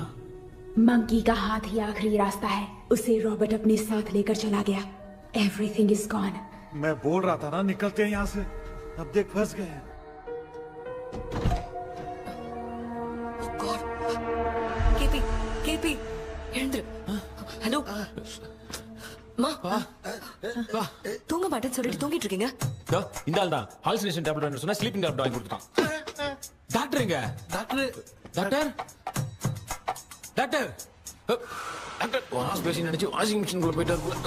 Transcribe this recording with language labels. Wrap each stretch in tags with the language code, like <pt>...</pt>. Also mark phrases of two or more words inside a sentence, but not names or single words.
<hi>मंकी का हाथ ही आखिरी रास्ता है। उसे रॉबर्ट अपने साथ लेकर चला गया।</hi> <en>Everything is gone.</en> <hi>मैं बोल रहा था ना, निकलते हैं यहाँ से। अब देख फंस गए हैं। केपी, केपी, हेरेंद्र, हेलो,</hi> <ta>மா தூங்க மாட்டேன்னு சொல்லிட்டு தூங்கிட்டு இருக்கீங்க? இந்த ஆள் தான்</ta> <en>hallucination tablet</en> <ta>வாங்கி சொன்னா</ta> <en>sleeping tablet</en> <ta>வாங்கி கொடுத்துட்டான். டாக்டர் எங்க? டாக்டர் டாக்டர் டாக்டர்</ta> <en>wash basin</en> <ta>நினைச்சு</ta> <en>washing machine</en> <ta>குள்ள போயிட்டாரு.</ta>